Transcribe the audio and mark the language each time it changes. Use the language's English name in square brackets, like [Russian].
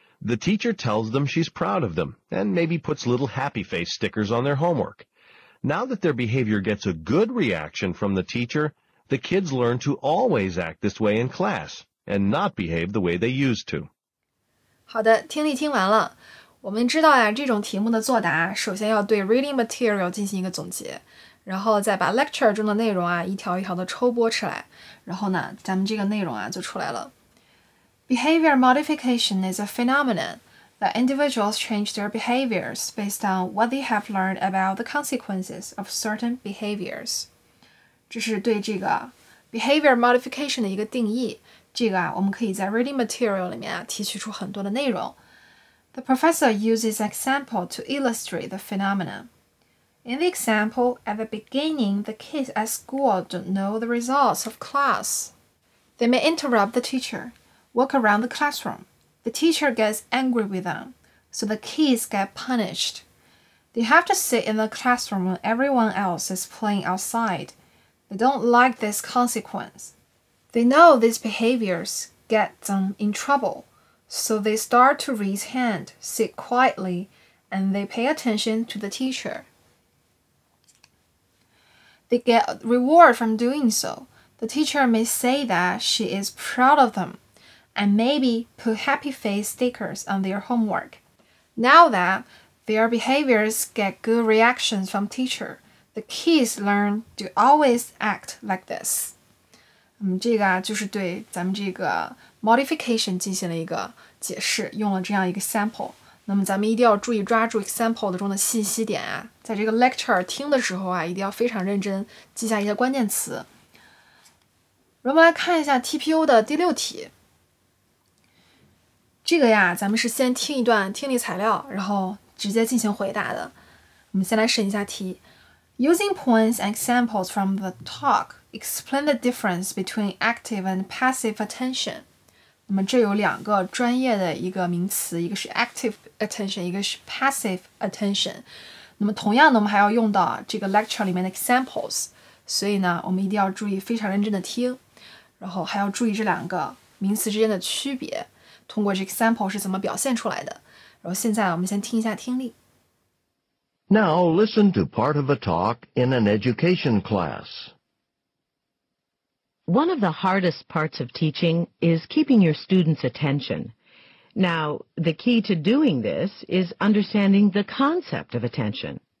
[English] The teacher tells them she's proud of them and maybe puts little happy face stickers on their homework. Now that their behavior gets a good reaction from the teacher, the kids learn to always act this way in class and not behave the way they used to. [Chinese] 好的，听力听完了。我们知道呀，这种题目的作答，首先要对 reading material 进行一个总结，然后再把 lecture 中的内容啊一条一条的抽剥出来，然后呢，咱们这个内容啊就出来了。 [English] Behavior modification is a phenomenon that individuals change their behaviors based on what they have learned about the consequences of certain behaviors. [Chinese] 这是对这个 behavior modification 的一个定义。这个啊，我们可以在 reading material 里面啊提取出很多的内容。 [English] The professor uses example to illustrate the phenomenon. In the example, at the beginning, the kids at school don't know the results of class. They may interrupt the teacher, walk around the classroom. The teacher gets angry with them, so the kids get punished. They have to sit in the classroom when everyone else is playing outside. They don't like this consequence. They know these behaviors get them in trouble, so they start to raise hand, sit quietly, and they pay attention to the teacher. They get reward from doing so. The teacher may say that she is proud of them, and maybe put happy face stickers on their homework. Now that their behaviors get good reactions from teacher, the kids learn to always act like this. [Chinese] 这个啊，就是对咱们这个 modification 进行了一个解释，用了这样一个 sample。那么咱们一定要注意抓住 example 中的信息点啊，在这个 lecture 听的时候啊，一定要非常认真，记下一些关键词。我们来看一下 TPO 的第6题。这个呀，咱们是先听一段听力材料，然后直接进行回答的。我们先来审一下题。 [English] Using points and examples from the talk, explain the difference between active and passive attention. [Chinese] 那么这有2个专业的一个名词，一个是 active attention， 一个是 passive attention。那么同样呢，我们还要用到这个 lecture 里面的 examples， 所以呢，我们一定要注意非常认真的听，然后还要注意这2个名词之间的区别，通过这 example 是怎么表现出来的。然后现在我们先听一下听力。 [English] Now listen to part of a talk in an education class. One of the hardest parts of teaching is keeping your students' attention. Now, the key to doing this is understanding the concept of attention.